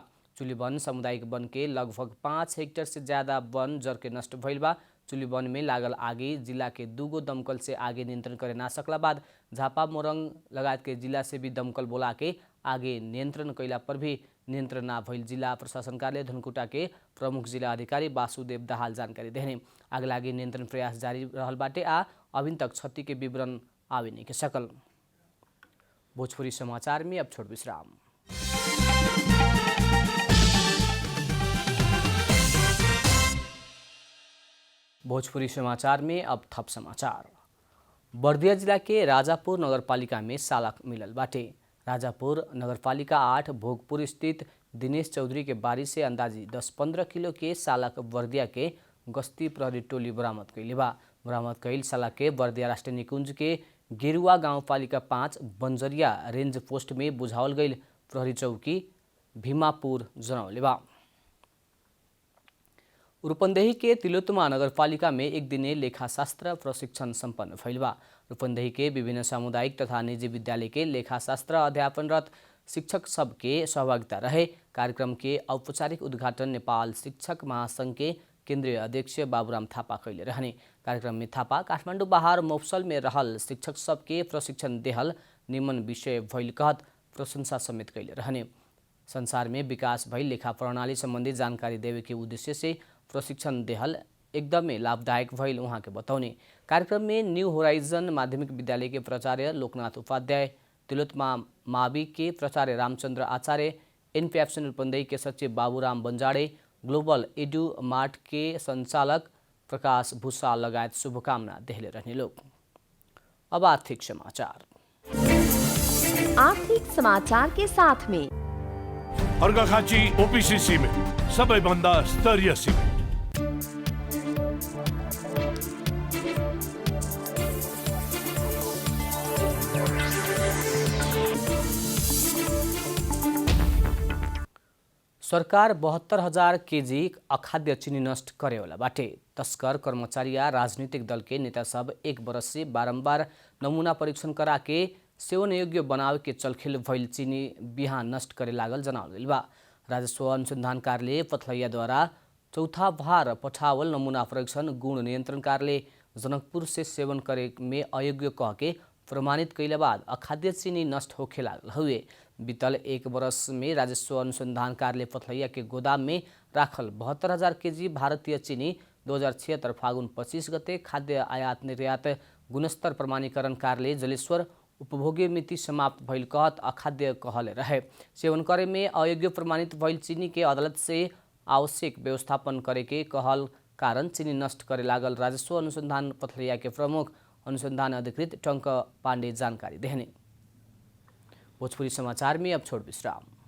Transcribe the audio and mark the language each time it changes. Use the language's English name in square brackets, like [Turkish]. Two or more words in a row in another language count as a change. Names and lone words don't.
[Bhojpuri] चुलीवन सामुदायिक वन के लगभग 5 हेक्टेयर से ज्यादा वन जर के नष्ट भइल बा। चुलीवन में लागल आगे जिला के 2 गो दमकल से आगे नियंत्रण करे ना सकला बाद झापा मोरंग लगायत के जिला से भी दमकल बोला के आगे नियंत्रण कैला पर भी नियंत्रण ना भइल जिला प्रशासन कार्यालय धनकुटा के प्रमुख जिला अधिकारी वासुदेव दाहाल जानकारी देहने। आगलागी नियंत्रण प्रयास जारी रहल बाटे आ अभी तक क्षति के विवरण आवे नहीं के सकल। भोजपुरी समाचार में अब छोट विश्राम। भोजपुरी समाचार में अब थप समाचार। बर्दिया जिला के राजापुर नगरपालिका में सालक मिलल बाटे। राजापुर नगरपालिका 8 भोगपुर स्थित दिनेश चौधरी के बारी से अंदाजी 10-15 किलो के सालक बर्दिया के गस्ती प्रहरी टोली बरामद कैले बा। बरामद कैल सालक के बर्दिया राष्ट्रिय निकुंज के गेरुआ गाउँपालिका 5 बंजरिया रेंज पोस्ट में बुझावल गईल प्रहरी चौकी भीमापुर जनौले बा। रूपन्देही के तिलोत्तमा नगरपालिका में एक दिने लेखाशास्त्र प्रशिक्षण सम्पन्न भइल बा। रूपन्देही के विभिन्न सामुदायिक तथा निजी विद्यालय के लेखाशास्त्र अध्यापनरत शिक्षक सबके सहभागिता रहे। कार्यक्रम के औपचारिक उद्घाटन नेपाल शिक्षक महासंघ के केन्द्रीय अध्यक्ष बाबुराम थापा कैले रहने। कार्यक्रम में थापा काठमाडौँ बाहर मफसल में रहल शिक्षक सबके प्रशिक्षण देहल निमन विषय भइल कहत प्रशंसा समेत कैले रहने। संसार में विकास भइल लेखा प्रणाली सम्बन्धी जानकारी देवे के उद्देश्य से प्रशिक्षण देहल एकदमै लाभदायक भइल उहाँ के बताउने। कार्यक्रम में न्यू होराइजन माध्यमिक विद्यालय के प्राचार्य लोकनाथ उपाध्याय, तिलोत्तमा मावि के प्राचार्य रामचन्द्र आचार्य, एनपीएफसी रूपन्देही के सचिव बाबुराम बंजाडे, ग्लोबल एडु मार्ट के संचालक प्रकाश भूषाल लगायत शुभकामना देहले रहने लोग। अब आर्थिक समाचार। आर्थिक समाचार के साथ में [Nepali] अर्घाखाँची ओपीसी सिमेन्ट सबैभन्दा स्तरीय सिमेन्ट। [Bhojpuri] सरकार 72,000 केजी अखाद्य चीनी नष्ट करेवाला बाटे। तस्कर, कर्मचारी या राजनीतिक दल के नेता सब 1 बरस से बारंबार नमूना परीक्षण करा के सेवन योग्य बनावे के चलखेल भइल चीनी बिहान नष्ट करे लागल जनावल गइल बा। राजस्व अनुसंधान कार्यालय पथलैया द्वारा चौथा भार पठावल नमूना परीक्षण गुण नियन्त्रण कार्यालय जनकपुर से सेवन करे में अयोग्य कह के प्रमाणित कैला बाद अखाद्य चीनी नष्ट होखे लागल हुए। बीतल 1 बरस में राजस्व अनुसंधान कार्यालय पथलैया के गोदाम में राखल 72,000 केजी भारतीय चीनी 2076 फागुन 25 गते खाद्य आयात निर्यात गुणस्तर प्रमाणीकरण कार्यालय जलेश्वर उपभोग्य मिति समाप्त भइल कहत अखाद्य कहले रहे। सेवन करे में अयोग्य प्रमाणित भइल चीनी के अदालत से आवश्यक व्यवस्थापन करे के कहल कारण चीनी नष्ट करे लागल राजस्व अनुसंधान पथलैया के प्रमुख अनुसंधान अधिकृत टंक पाण्डे जानकारी देहने। भोजपुरी समाचार में अब छोट विश्राम।